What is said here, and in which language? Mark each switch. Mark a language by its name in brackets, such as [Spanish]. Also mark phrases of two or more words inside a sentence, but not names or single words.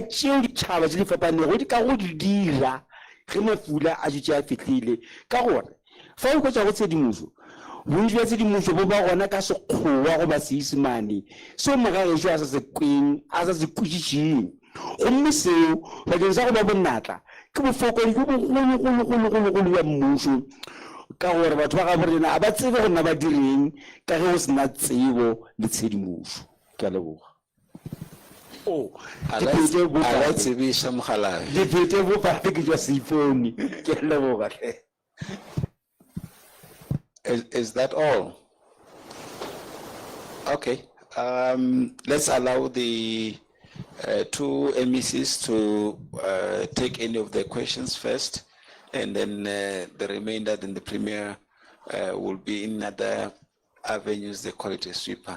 [Northern Sotho] tšeo ditšhaba tse di fapanego di ka go di dira ge mafula a tšetše a fitlhile ka gore fa o kwetša go tshedimošo bontši bja tshedimošo bo ba gona ka sekgowa goba seisemane seo mogagešo a sa se kweng a sa se kwešišeng gomme seo bakeng sa go ba bonatla ke bofokodi jo bogologologologolo ya mmušo ka gore batho ba ga borena a ba tsebe go nna ba direng ka ge go sena tsebo le tshedimošo. Ke a leboga. Dipete bopape ke jwa seipone. Ke a leboga. [English] Is that all? Okay. Let's allow the two MECs to take any of the questions first, and then the remainder, then the Premier will be in other avenues, they call it a sweeper.